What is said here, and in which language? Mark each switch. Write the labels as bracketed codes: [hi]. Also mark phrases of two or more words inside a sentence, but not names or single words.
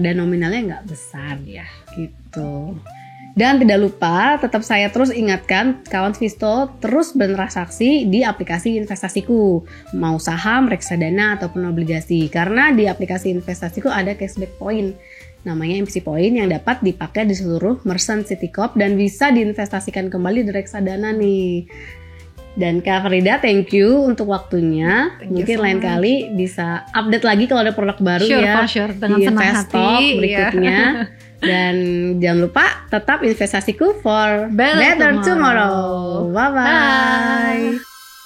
[id] Dan nominalnya nggak besar ya gitu. Dan tidak lupa, tetap saya terus ingatkan kawan Visto terus bertransaksi di aplikasi investasiku, mau saham, reksadana ataupun obligasi. Karena di aplikasi investasiku ada [en] cashback point, [id] namanya MPC Point, yang dapat dipakai di seluruh merchant Citicorp dan bisa diinvestasikan kembali di reksadana nih. Dan Kak Frida, [en] thank you [id] untuk waktunya. Mungkin lain kali bisa update lagi kalau ada produk baru ya. Dengan di senang Investalk hati berikutnya. Dan jangan lupa tetap investasiku [en] for better tomorrow. [id] Bye-bye.